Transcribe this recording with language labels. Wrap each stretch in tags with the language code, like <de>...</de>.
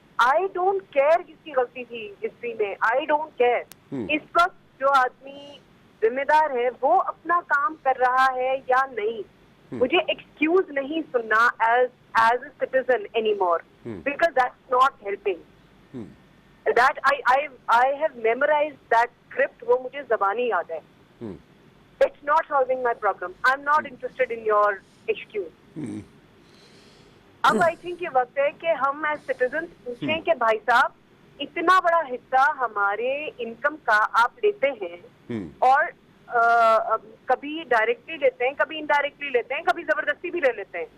<en>I don't care</en> <hi>किसकी गलती थी हिस्ट्री में,</hi> <en>I don't care.</en> <hi>इस वक्त जो आदमी जिम्मेदार है वो अपना काम कर रहा है या नहीं, मुझे एक्सक्यूज नहीं सुनना</hi> <en>As a citizen anymore, because that's not helping. That I have memorized that script,</en> <hi>वो मुझे ज़बानी याद है।</hi> <en>It's not solving my problem. I'm not interested in your excuse.</en> <hi>अब</hi> <en>I think</en> <hi>ये वक्त है कि हम</hi> <en>as citizens</en> <hi>पूछें कि भाई साहब इतना बड़ा हिस्सा हमारे इनकम का आप लेते हैं, और कभी डायरेक्टली लेते हैं, कभी इनडायरेक्टली लेते हैं, कभी जबरदस्ती भी ले लेते हैं।</hi>